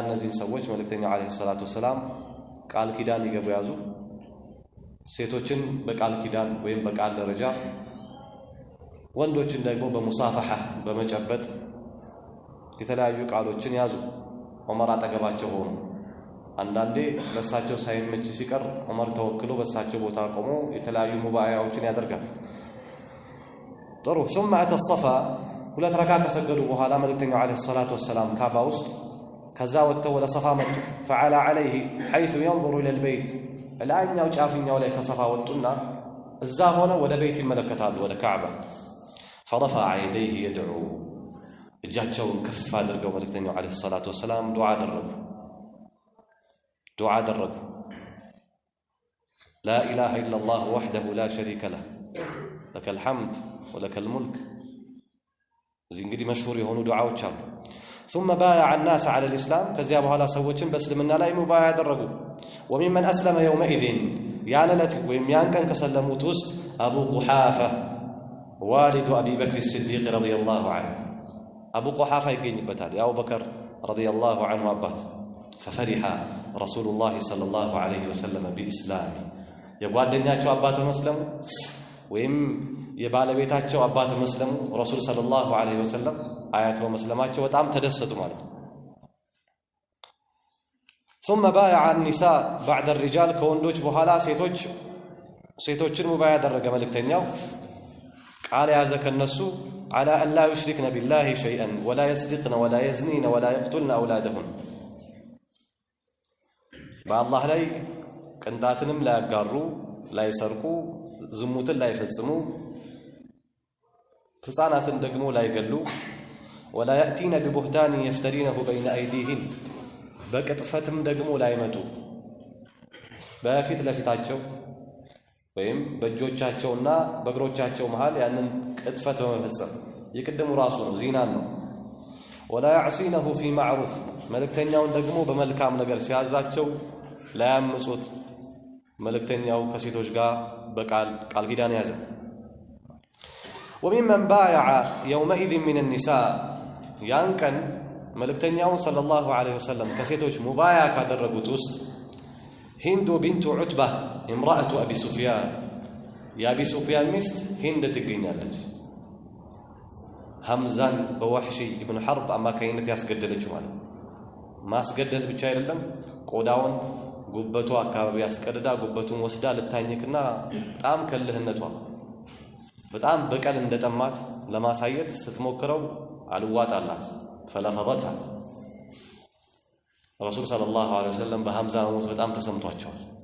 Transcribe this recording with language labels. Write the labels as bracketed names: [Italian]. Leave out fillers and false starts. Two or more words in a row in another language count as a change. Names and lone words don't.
[Amharic] እነዚህን ሰዎች መልእክተኛው [Arabic] عليه الصلاة والسلام [Amharic] ቃል ኪዳን ይገቡ ያዙ። ሴቶችን በቃል ኪዳን ወይም በቃል ደረጃ፣ ወንዶችን ደግሞ በሙሳፈሐ በመጨበጥ የተለያዩ ቃሎችን ያዙ። ዑመር አጠገባቸው ሆኑ። አንዳንዴ ለሳቸው ሳይመች ሲቀር ዑመር ተወክሎ በሳቸው ቦታ ቆሞ የተለያዩ ሙባያዎችን ያደርጋል። ጥሩ [Arabic] ثم أتى الصفا [Amharic] ሁለት ረካ ከሰገዱ በኋላ መልእክተኛው [Arabic] عليه الصلاة والسلام [Amharic] ካዕባ ውስጥ ከዛ ወጥተው ወደ ሰፋ መጡ። [Arabic] فعلى عليه حيث ينظر إلى البيت [Amharic] ላይኛው ጫፍኛው ላይ ከሰፋ ወጡና እዛ ሆነ ወደ ቤት ይመለከታሉ ወደ ካዕባ [Arabic] فرفع يديه يدعو [Amharic] እጃቸውን ከፍ አድርገው መልእክተኛው [Arabic] عليه الصلاة والسلام [Amharic] ዱዓ አደረጉ [Arabic] لا إله إلا الله وحده لا شريك له لك الحمد ولك الملك [Amharic] እዚህ እንግዲህ መሽሁር የሆኑ ዱዓዎች አሉ [Arabic] ثم بايع الناس على الإسلام [Amharic] ከዚያ በኋላ ሰዎችን በእስልምና ላይ ሙባያ ያደረጉ [Arabic] وممن أسلم يومئذ [Amharic] ያን ዕለት ወይም ያን ቀን ከሰለሙት ውስጥ [Arabic] أبو قحافة والد أبي بكر الصديق رضي الله عنه أبو قحافة ይገኝበታል يا أبو بكر رضي الله عنه أبات ففرح رسول الله صلى الله عليه وسلم بإسلامه [Amharic] የጓደኛቸው አባት መስለሙ ወይም የባለቤታቸው አባት መስለሙ ረሱል [Arabic] صلى الله عليه وسلم [Amharic] አያት በመስለማቸው በጣም ተደሰቱ ማለት ነው [Arabic] ثم بايع النساء بعد الرجال [Amharic] ከወንዶች በኋላ ሴቶችን ሙባያ ያደረገ መልእክተኛው ቃል ያዘ ከነሱ [Arabic] على ان لا يشركن بالله شيئا ولا يسرقن ولا يزنين ولا يقتلن اولادهن [Amharic] በአላህ ላይ ቅንጣትንም ላያጋሩ ላይሰርቁ ዝሙትን ላይፈጽሙ ህፃናትን ደግሞ ላይገሉ [Arabic] ولا ياتين ببهتان يفترينه بين ايديهن [Amharic] በቅጥፈትም ደግሞ ላይመጡ በፊት ለፊታቸው ወይም በእጆቻቸውና በእግሮቻቸው መሃል ያንን ቅጥፈት በመፈጸም ይቅድሙ ራሱ ነው ዚናን ነው [Arabic] ولا يعصينه في معروف [Amharic] መልእክተኛውን ደግሞ በመልካም ነገር ሲያዛቸው ላያምጹት መልእክተኛው ከሴቶች ጋር በቃል ኪዳን ያዘ [Arabic] وممن بايع يومئذ من النساء [Amharic] ያን ቀን መልእክተኛውን [Arabic] صلى الله عليه وسلم [Amharic] ከሴቶች ሙባያ ካደረጉት ውስጥ ሂንዱ ቢንቱ ዑትባ [Arabic] امرأة أبي سفيان [Amharic] የአቢ ሱፊያን ሚስት ሂንድ ትገኛለች ሐምዛን በወህሺ ኢብኑ ሐርብ አማካይነት ያስገደለችው ማለት ማስገደል ብቻ አይደለም ቆዳውን ጉበቱ አካባቢ ያስቀደዳ ጉበቱን ወስዳ ልታኝክና በጣም ከልህነቷ በጣም በቀል እንደጠማት ለማሳየት ስትሞክረው አልዋጣላት فلفظتها ረሱል [Arabic] صلى الله عليه وسلم [Amharic] በሐምዛ ሞት በጣም ተሰምቷቸዋል